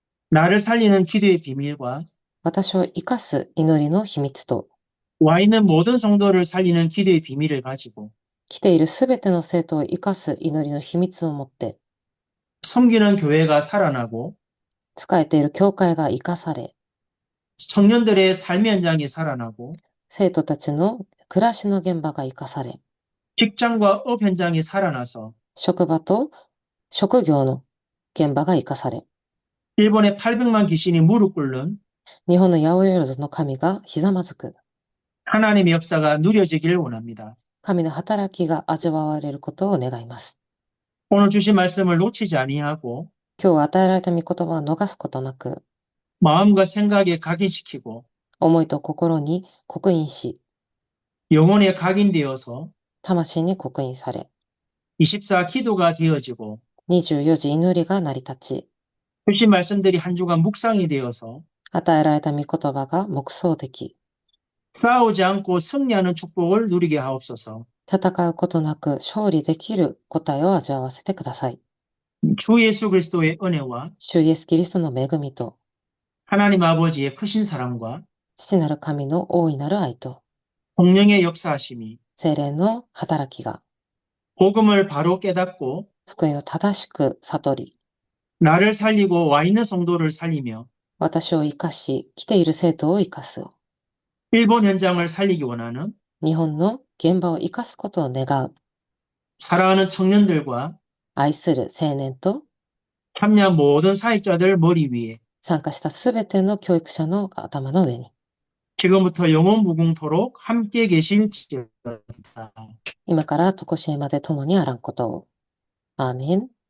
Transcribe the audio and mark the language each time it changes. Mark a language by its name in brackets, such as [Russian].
[Korean] 나를 살리는 기도의 비밀과 [Japanese] 私を生かす祈りの秘密と、 [Korean] 와 있는 모든 성도를 살리는 기도의 비밀을 가지고 [Japanese] 来ているすべての生徒を生かす祈りの秘密を持って、 [Korean] 섬기는 교회가 살아나고 [Japanese] 仕えている教会が生かされ、 [Korean] 청년들의 삶의 현장이 살아나고 [Japanese] 生徒たちの暮らしの現場が生かされ、 [Korean] 직장과 업 현장이 살아나서 [Japanese] 職場と職業の現場が生かされ、 [Korean] 일본의 800만 귀신이 무릎 꿇는 [Japanese] 日本の八百万の神がひざまずく、 [Korean] 하나님의 역사가 누려지길 원합니다. [Japanese] 神の働きが味わわれることを願います。 [Korean] 오늘 주신 말씀을 놓치지 아니하고 [Japanese] 今日与えられた御言葉を逃すことなく、 [Korean] 마음과 생각에 각인시키고 [Japanese] 思いと心に刻印し、 [Korean] 영혼에 각인되어서 [Japanese] 魂に刻印され、 [Korean] 24 기도가 되어지고 [Japanese] 24時祈りが成り立ち、 [Korean] 주신 말씀들이 한 주간 묵상이 되어서 [Japanese] 与えられた御言葉が黙想でき、 [Korean] 싸우지 않고 승리하는 축복을 누리게 하옵소서. [Japanese] 戦うことなく勝利できる答えを味わわせてください。 [Korean] 주 예수 그리스도의 은혜와 [Japanese] 主イエスキリストの恵みと、 [Korean] 하나님 아버지의 크신 사랑과 [Japanese] 父なる神の大いなる愛と、 [Korean] 성령의 역사하심이 [Japanese] 聖霊の働きが、 [Korean] 복음을 바로 깨닫고 [Japanese] 福音を正しく悟り、 [Korean] 나를 살리고 와 있는 성도를 살리며 [Japanese] 私を生かし、来ている生徒を生かす。 [Korean] 일본 현장을 살리기 원하는 [Japanese] 日本の現場を生かすことを願う。 [Korean] 사랑하는 청년들과 [Japanese] 愛する青年と [Korean] 참여한 모든 사역자들 머리 위에 [Japanese] 参加したすべての教育者の頭の上に。 [Korean] 지금부터 영원 무궁토록 함께 계실지어다. [Japanese] 今から常しえまで共にあらんことを。アーメン。